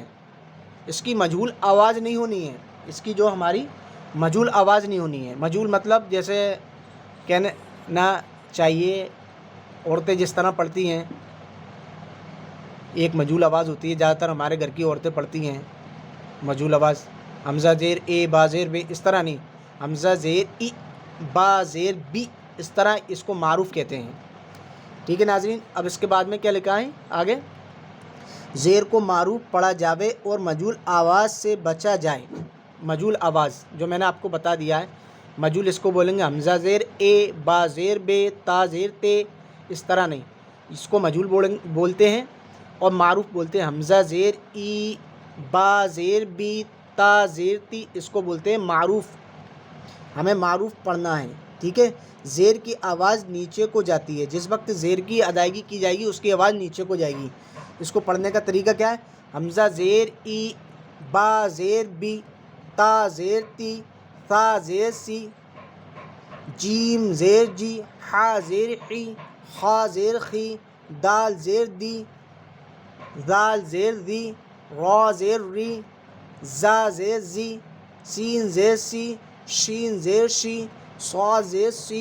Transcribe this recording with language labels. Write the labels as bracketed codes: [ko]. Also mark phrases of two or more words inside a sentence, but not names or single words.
[ur] اس کی مجہول آواز نہیں ہونی ہے، اس کی جو ہماری مجہول آواز نہیں ہونی ہے۔ مجہول مطلب جیسے کہنا چاہیے، عورتیں جس طرح پڑھتی ہیں، ایک مجہول آواز ہوتی ہے، زیادہ تر ہمارے گھر کی عورتیں پڑھتی ہیں مجہول آواز، حمزہ زیر اے، با زیر بے، اس طرح نہیں، حمزہ زیر ای، با زیر بی، اس طرح اس کو معروف کہتے ہیں۔ ٹھیک ہے ناظرین، اب اس کے بعد میں کیا لکھا ہے آگے، زیر کو معروف پڑھا جاوے اور مجہول آواز سے بچا جائے۔ مجہول آواز جو میں نے آپ کو بتا دیا ہے، مجہول اس کو بولیں گے حمزہ زیر اے، با زیر بے، تا زیر تے، اس طرح نہیں، اس کو مجہول بولتے ہیں، اور معروف بولتے ہیں حمزہ زیر ای، با زیر بی، تا زیر تی، اس کو بولتے ہیں معروف۔ ہمیں معروف پڑھنا ہے، ٹھیک ہے۔ زیر کی آواز نیچے کو جاتی ہے، جس وقت زیر کی ادائیگی کی جائے گی اس کی آواز نیچے کو جائے گی۔ اس کو پڑھنے کا طریقہ کیا ہے، حمزہ زیر ای، با زیر بی، تا زیر تی، ثا زیر سی، جیم زیر جی، حا زیر حی، خا زیر خی، دال زیر دی، زال زیر زی، را زیر ری، زا زیر زی، سین زیر سی، شین زیر شی، صاد زیر سی،